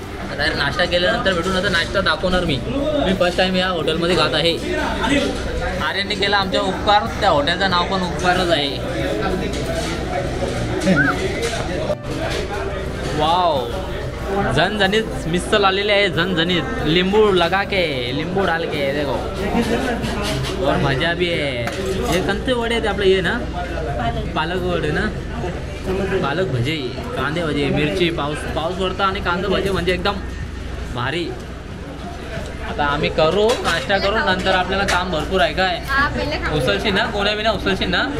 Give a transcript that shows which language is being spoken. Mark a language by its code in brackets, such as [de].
[mr] आता नाश्ता केल्यानंतर भेटून आता नाश्ता दाखवणार मी फर्स्ट टाइम या हॉटेलमध्ये खात आहे. आर्यनने केला आमच्या उपकार. त्या हॉटेलचं नाव पण उपकारच आहे. वाव झणझणीत मिसळ आलेले आहे. [hi] झणझणीत लिंबू लगा के लिंबू डाल के देखो और मजा भी है. [mr] हे कोणते वडे आहेत आपलं हे ना पालक वडे ना. पालक भजे कांदे भजे मिरची पाऊस पडता आणि कांदा भजे म्हणजे एकदम भारी. आता आम्ही करू नाश्ता करू नंतर आपल्याला काम भरपूर आहे काय. हा पहिले खाऊ. उचलशील ना कोण्या विना उचलशील ना.